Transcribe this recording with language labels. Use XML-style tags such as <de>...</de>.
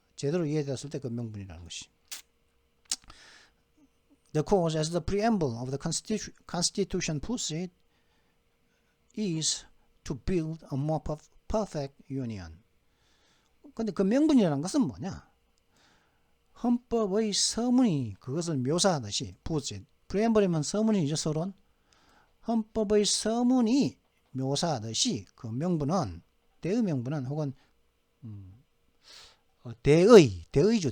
<ko>제대로 이해되었을 때 그 명분이라는 것이.</ko> <en>The cause as the preamble of the Constitution puts it is to build a more perfect union.</en> <ko>근데 그 명분이라는 것은 뭐냐? 헌법의 서문이 그것을 묘사하듯이</ko> <en>puts it.</en> <ko>preamble이면 서문이죠, 서론. 헌법의 서문이 묘사하듯이 그 명분은, 대의 명분은 혹은 대의죠.</ko>